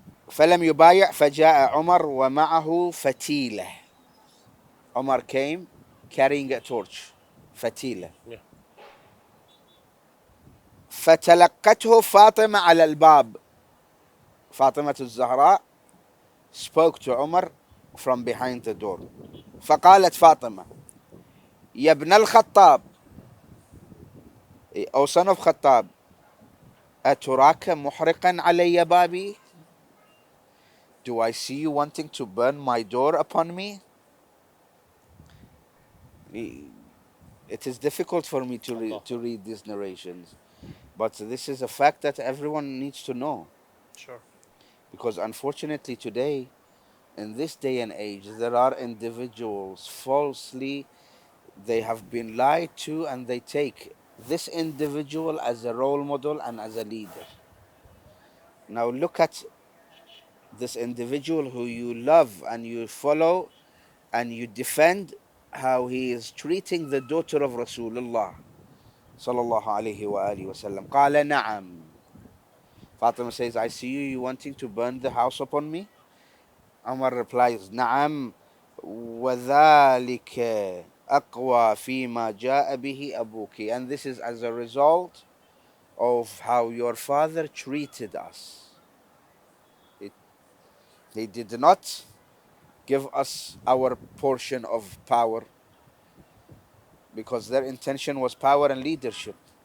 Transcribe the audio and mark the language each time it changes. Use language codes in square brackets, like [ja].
[ar] فلم يبايع فجاء عمر ومعه فتيلة. [en] Umar came carrying a torch, فتيلة. Yeah. [ar] فتلقته فاطمة على الباب. [en] فاطمة الزهراء spoke to Umar from behind the door. [ar] فقالت فاطمة يا ابن الخطاب, [en] O son of Khattab, [ar] أتراك محرقا علي بابي? [en] Do I see you wanting to burn my door upon me? It is difficult for me Allah. to read these narrations, but this is a fact that everyone needs to know. Sure. Because unfortunately today, in this day and age, there are individuals falsely, they have been lied to and they take this individual as a role model and as a leader. Now look at this individual who you love and you follow and you defend, how he is treating the daughter of Rasulullah sallallahu alayhi wa alihi wasallam. [ar] قال نعم. [en] Fatima says, I see you wanting to burn the house upon me. Umar replies, [ar] نعم وذلك أقوى فيما جاء به أبوك. [en] And this is as a result of how your father treated us. He did not give us our portion of power because their intention was power and leadership.